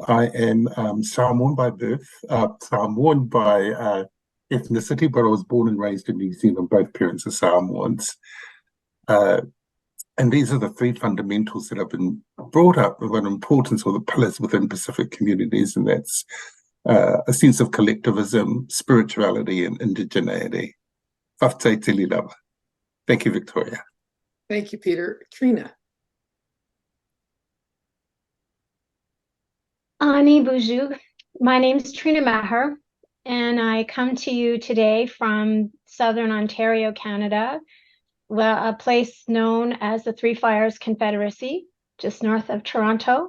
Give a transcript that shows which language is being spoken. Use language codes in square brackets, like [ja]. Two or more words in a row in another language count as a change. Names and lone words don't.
[en] I am Samoan by birth, Samoan by ethnicity, but I was born and raised in New Zealand. Both parents are Samoans. And these are the three fundamentals that have been brought up with an importance or the pillars within Pacific communities, and that's a sense of collectivism, spirituality, and indigeneity. [sm] Whaftai te lirawa. [en] Thank you, Victoria. Thank you, Peter. Trina. [oj] Ani Buju. [en] My name is Trina Maher, and I come to you today from Southern Ontario, Canada, a place known as the Three Fires Confederacy, just north of Toronto.